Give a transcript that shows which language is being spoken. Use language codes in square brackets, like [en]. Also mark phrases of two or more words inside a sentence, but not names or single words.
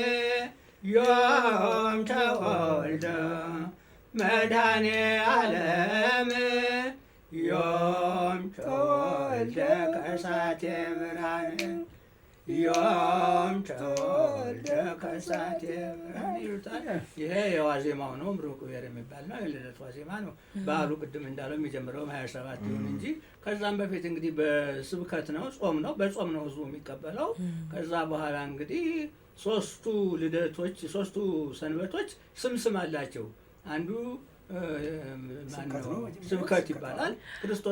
[gez] ዮም ተወልደ መድኃኔ ዓለም ዮም ተወልደ ከሳቴ ብርሃን ዮም ተወልደ ከሳቴ ብርሃን [am] ይሉታል። ይሄ የዋዜማው ነው። ምሩቅ ብሔር የሚባል ነው። የልደት ዋዜማ ነው። በዓሉ ቅድም እንዳለው የሚጀምረው 27 ይሁን እንጂ ከዛም በፊት እንግዲህ በስብከት ነው፣ ጾም ነው። በጾም ነው ህዝቡ የሚቀበለው። ከዛ በኋላ እንግዲህ ሶስቱ ልደቶች ሶስቱ ሰንበቶች ስም አላቸው። አንዱ ስብከት ይባላል። ክርስቶስ